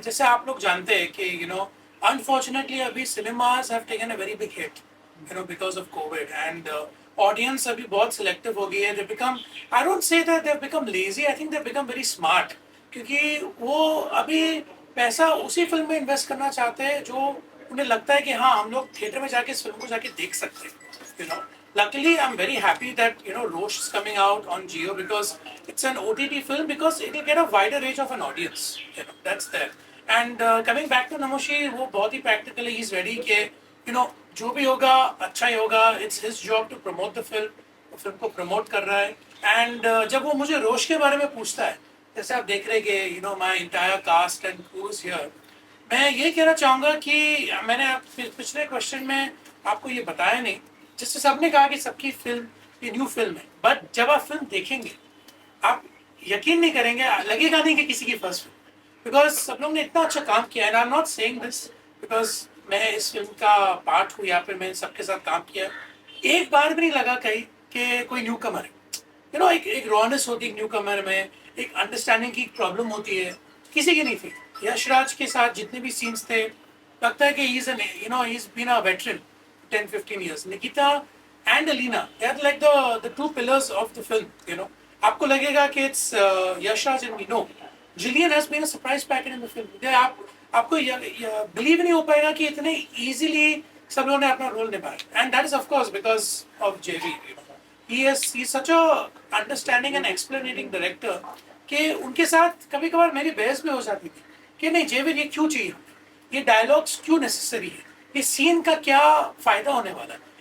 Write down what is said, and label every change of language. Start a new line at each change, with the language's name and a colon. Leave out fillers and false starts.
Hindi: जैसे आप लोग जानते हैं कि
English: unfortunately अभी cinemas have taken a very big hit because of Covid, and audience अभी बहुत selective
Hindi: हो गई है।
English: they become, I don't say that they have become lazy, I think they have become very smart,
Hindi: क्योंकि वो अभी पैसा उसी फिल्म में इन्वेस्ट करना चाहते हैं जो उन्हें लगता है कि हाँ हम लोग थिएटर में जाके इस फिल्म को जाके देख सकते हैं।
English: Luckily, I'm very happy that Rosh is coming out on Jio because it's an OTT film, because it will get a wider range of an audience. That's there. And coming back to
Hindi: Namoshi, वो बहुत ही practical है,
English: he's ready
Hindi: कि जो भी होगा अच्छा ही होगा।
English: It's his job to promote the film,
Hindi: वो फिल्म को प्रमोट कर रहा है। एंड जब वो मुझे रोश के बारे में पूछता है, जैसे आप देख रहे हैं कि
English: my entire cast and crew is here,
Hindi: मैं ये कहना चाहूँगा कि मैंने पिछले क्वेश्चन में आपको ये बताया नहीं, जिससे सबने कहा कि सबकी फिल्म ये न्यू फिल्म है, बट जब आप फिल्म देखेंगे आप यकीन नहीं करेंगे, लगेगा नहीं कि किसी की फर्स्ट फिल्म, बिकॉज सब लोग ने इतना अच्छा काम किया है।
English: I am not saying this because
Hindi: मैं इस फिल्म का पार्ट हूँ या फिर मैंने सबके साथ काम किया, एक बार भी नहीं लगा कहीं कि कोई न्यू कमर है। एक रॉनेस होती है न्यू कमर में, एक अंडरस्टैंडिंग की प्रॉब्लम होती है, किसी की नहीं थी। यशराज के साथ जितने भी सीन्स थे, लगता है कि
English: He is been a veteran 10-15 years. Nikita and Alina, they are like the two pillars of the film.
Hindi: आपको लगेगा कि
English: it's Yashraj and me. No, Jillian has been a surprise packet in the film.
Hindi: आपको believe नहीं हो पाएगा कि इतने easily सब लोगों ने अपना रोल निभाया,
English: and that is of course
Hindi: because of JV.
English: He's such a understanding and explaining director
Hindi: कि उनके साथ कभी कभार मेरी बहस भी हो जाती थी कि नहीं JV ये क्यों चाहिए, ये डायलॉग्स क्यों नेसेसरी है, इस सीन का क्या फायदा होने वाला है।